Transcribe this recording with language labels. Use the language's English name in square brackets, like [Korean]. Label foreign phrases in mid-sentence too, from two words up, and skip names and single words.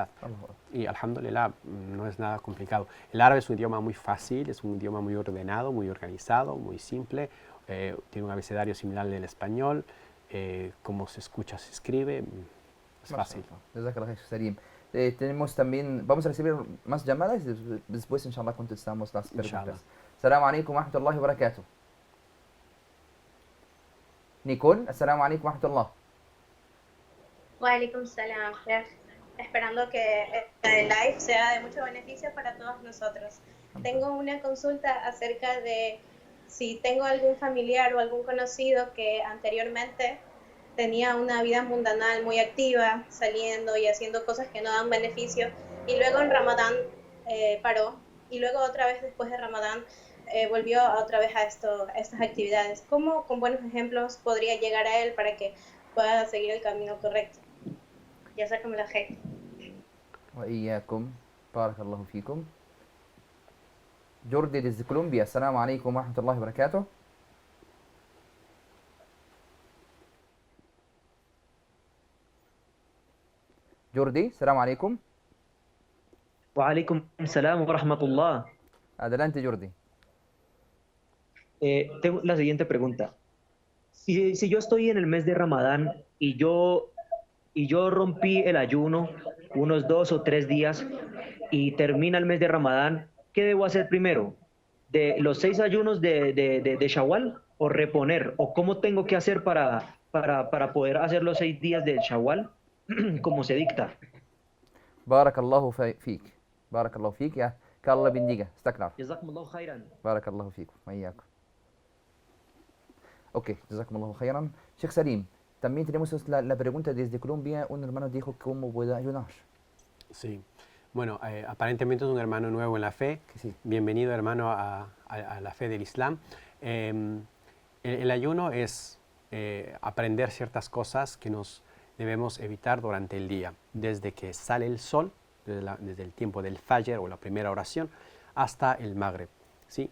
[Spanish] Y alhamdulillah, no es nada complicado. El árabe es un idioma muy fácil, es un idioma muy ordenado, muy organizado, muy simple. Tiene un abecedario similar al del español. Como se escucha, se escribe, es fácil. Tenemos también, vamos a recibir más llamadas y después inshallah contestamos las preguntas. [Arabic] السلام عليكم ورحمة الله وبركاته. Nicole, السلام عليكم ورحمة الله. وعليكم السلام. [Spanish] Esperando que el live sea de mucho beneficio para todos nosotros. Tengo una consulta acerca de si tengo algún familiar o algún conocido que anteriormente tenía una vida mundanal muy activa, saliendo y haciendo cosas que no dan beneficio, y luego en Ramadán paró, y luego otra vez después de Ramadán volvió otra vez a estas actividades. ¿Cómo con buenos ejemplos podría llegar a él para que pueda seguir el camino correcto? [Arabic] جزاكم الله خير. وإياكم، بارك الله فيكم. [Spanish] Jordi desde Colombia, [Arabic] السلام عليكم ورحمة الله وبركاته. Jordi, السلام عليكم. وعليكم السلام ورحمة الله. [Spanish] Adelante, Jordi. Tengo la siguiente pregunta. Si yo estoy en el mes de Ramadán y yo rompí el ayuno unos 2 o 3 días y termina el mes de Ramadán, ¿qué debo hacer primero? ¿De los 6 ayunos de Shawwal o reponer? ¿O cómo tengo que hacer para poder hacer los 6 días de Shawwal como se dicta? [Arabic] بارك الله فيك. بارك الله فيك. [Spanish] Ya, que Allah bendiga. Está claro. [Arabic] جزاكم الله خيرا. بارك الله فيكم. Mayyakum. Ok, جزاكم الله خيرا. [Spanish] Sheikh Salim, también tenemos la pregunta desde Colombia. Un hermano dijo cómo puede ayunar. Sí. Bueno, aparentemente es un hermano nuevo en la fe. Sí. Bienvenido, hermano, a la fe del Islam. El ayuno es aprender ciertas cosas que nos debemos evitar durante el día, desde que sale el sol, desde el tiempo del Fajr o la primera oración, hasta el Maghrib, ¿sí?